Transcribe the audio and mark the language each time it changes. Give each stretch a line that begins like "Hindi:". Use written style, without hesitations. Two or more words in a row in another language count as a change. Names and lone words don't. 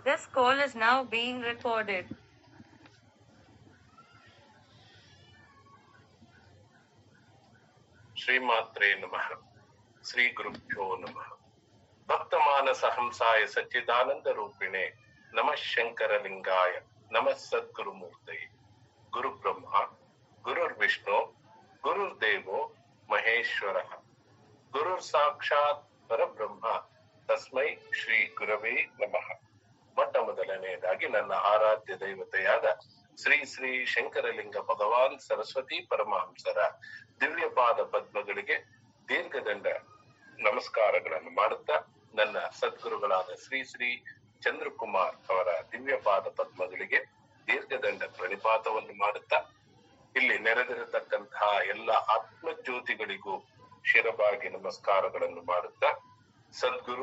English: This call is now being recorded.
Sanskrit: ಶ್ರೀಮಾತ್ರೇ ನಮಃ. ಶ್ರೀ ಗುರುಭ್ಯೋ ನಮಃ. ಭಕ್ತಮಾನಸ ಹಂಸಾಯ ಸಚ್ಚಿದಾನಂದ ರೂಪಿಣೆ ನಮಃ ಶಂಕರಲಿಂಗಾಯ ನಮಃ ಸದ್ಗುರುಮೂರ್ತಯೇ. ಗುರು ಬ್ರಹ್ಮ ಗುರುರ್ ವಿಷ್ಣು ಗುರುರ್ದೇವೋ ಮಹೇಶ್ವರ ಗುರುರ್ ಸಾಕ್ಷಾತ್ ಪರಬ್ರಹ್ಮ ತಸ್ಮೈ ಶ್ರೀ ಗುರವೇ ನಮಃ.
Kannada: ಮೊಟ್ಟ ಮೊದಲನೆಯದಾಗಿ ನನ್ನ ಆರಾಧ್ಯ ದೈವತೆಯಾದ ಶ್ರೀ ಶ್ರೀ ಶಂಕರಲಿಂಗ ಭಗವಾನ್ ಸರಸ್ವತಿ ಪರಮಹಂಸರ ದಿವ್ಯಪಾದ ಪದ್ಮಗಳಿಗೆ ದೀರ್ಘದಂಡ ನಮಸ್ಕಾರಗಳನ್ನು ಮಾಡುತ್ತಾ, ನನ್ನ ಸದ್ಗುರುಗಳಾದ ಶ್ರೀ ಶ್ರೀ ಚಂದ್ರಕುಮಾರ್ ಅವರ ದಿವ್ಯಪಾದ ಪದ್ಮಗಳಿಗೆ ದೀರ್ಘದಂಡ ಪ್ರಣಿಪಾತವನ್ನು ಮಾಡುತ್ತಾ, ಇಲ್ಲಿ ನೆರೆದಿರತಕ್ಕಂತಹ ಎಲ್ಲ ಆತ್ಮಜ್ಯೋತಿಗಳಿಗೂ ಶಿರಬಾಗಿ ನಮಸ್ಕಾರಗಳನ್ನು ಮಾಡುತ್ತಾ, ಸದ್ಗುರು